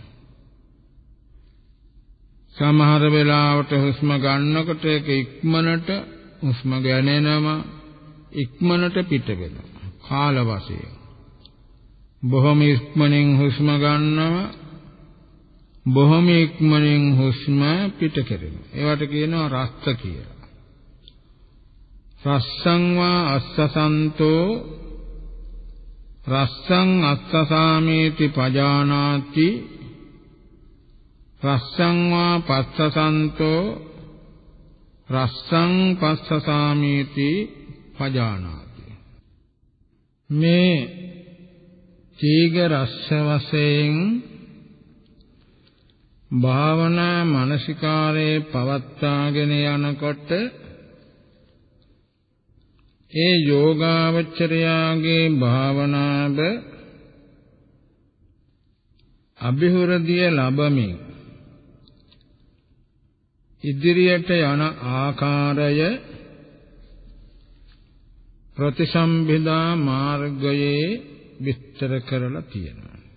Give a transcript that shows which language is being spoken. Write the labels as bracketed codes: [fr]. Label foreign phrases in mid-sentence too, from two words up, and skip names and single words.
[si] සමහර වෙලාවට හුස්ම ගන්නකොට ඒක ඉක්මනට හුස්ම ගැනෙනවා, ඉක්මනට පිට වෙනවා. කාල වශයෙන් බොහොම ඉක්මනින් හුස්ම ගන්නවා, බොහොම ඉක්මනින් හුස්ම පිට කරනවා. ඒවට කියනවා රස්ස කියලා. [pi] රස්සං වා අස්සසන්තෝ රස්සං අස්සසාමේති පජානාති රස්සං වා පස්සසන්තෝ රස්සං පස්සසාමේති පජානාති. [si] මේ තීග රස්ස වශයෙන් භාවනා මානසිකාරේ පවත්වාගෙන යනකොට ඒ යෝගාවචරයාගේ භාවනාව අභිවෘද්ධිය ලැබමින් ඉදිරියට යන ආකාරය ප්‍රතිසම්භිදා මාර්ගයේ විස්තර කරලා තියෙනවා.